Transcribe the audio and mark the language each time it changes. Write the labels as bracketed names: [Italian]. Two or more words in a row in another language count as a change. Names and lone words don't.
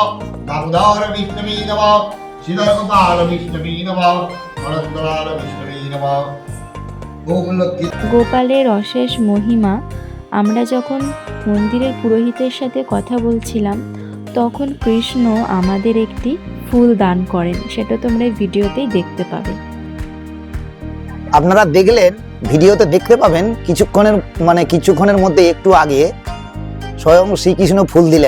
[Sanskrit] दामोदर विष्णवे नमः, श्रीधर गोपाल विष्णवे नमः, अनंतलाल विष्णवे नमः। [Bangla] গোপালের অশেষ মহিমা। আমরা যখন মন্দিরের পুরোহিতের সাথে কথা বলছিলাম, তখন কৃষ্ণ আমাদের একটি ফুল দান করেন। সেটা তোমরা ভিডিওতেই দেখতে পাবে। আপনারা দেখলেন, ভিডিওতে দেখতে পাবেন কিছুক্ষণের মধ্যে একটু আগে স্বয়ং শ্রীকৃষ্ণ ফুল দিলেন।